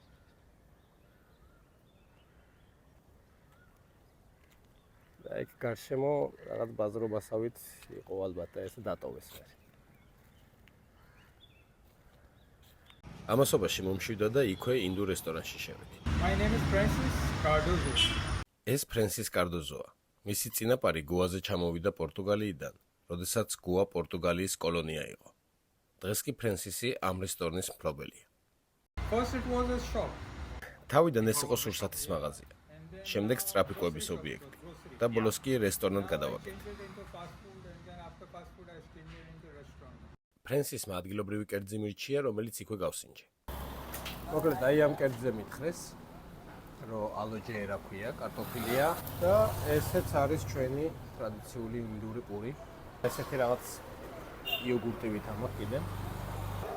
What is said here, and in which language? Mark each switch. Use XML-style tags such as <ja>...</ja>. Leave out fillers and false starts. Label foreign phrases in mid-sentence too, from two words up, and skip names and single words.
<ka>და იქ გარშემო რაღაც ბაზრობასავით იყო ალბათ და ეს დატოვეს მე. ამასობაში მომშვიდა და იქვე ინდურ რესტორანში შევედი.</ka> <en>My name is Francis Cardozo.</en> <ka>ეს ფრენსის კარდოზოა. მისი წინაპარი გოაზე ჩამოვიდა პორტუგალიიდან, როდესაც გოა პორტუგალიის კოლონია იყო. დღეს კი ფრენსისი ამ რესტორნის მფლობელია.</ka> <en>First it was a shop.</en> <ka>თავიდან ეს იყო სურსათის მაღაზია. შემდეგ სტრაფიკოების ობიექტი და ბოლოს კი რესტორნად გადავაკეთე.</ka> <en>Changed it into fast food and then after fast food I changed it into restaurant.</en> <ka>ფრენსისმა ადგილობრივი კერძი მირჩია, რომელიც იქვე გავსინჯე. მოკლედ აი ამ კერძზე მითხრეს, რომ ალოჯერა ქვია, კარტოფილია და ესეც არის ჩვენი ტრადიციული ინდური პური. ესეთი რაღაც იოგურტივით ამაყ კიდე.</ka>